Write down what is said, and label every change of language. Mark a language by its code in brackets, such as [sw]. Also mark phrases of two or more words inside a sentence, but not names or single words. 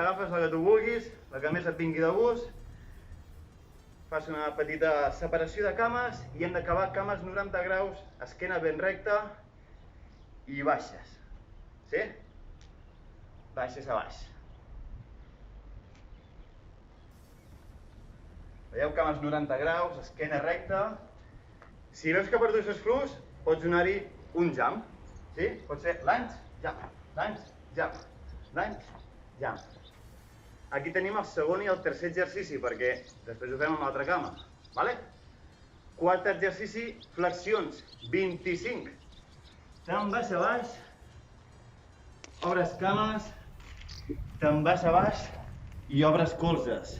[ca] Agafes la que tu vulguis, la que més et vingui de gust. Fas una petita separació de cames i hem d'acabar cames 90 graus, esquena ben recta i baixes. Sí? Baixes a baix. Veieu, cames 90 graus, esquena recta. Si veus que per tu és flux, pots donar-hi un jump. Sí? Pot ser [en] lunge, jump, lunge, jump, lunge, jump. [ca] Aquí tenim el segon i el tercer exercici, perquè després ho fem amb l'altra cama. Vale? Quart exercici, flexions, 25. Te'n vas a baix, obres cames, te'n vas a baix i obres colzes.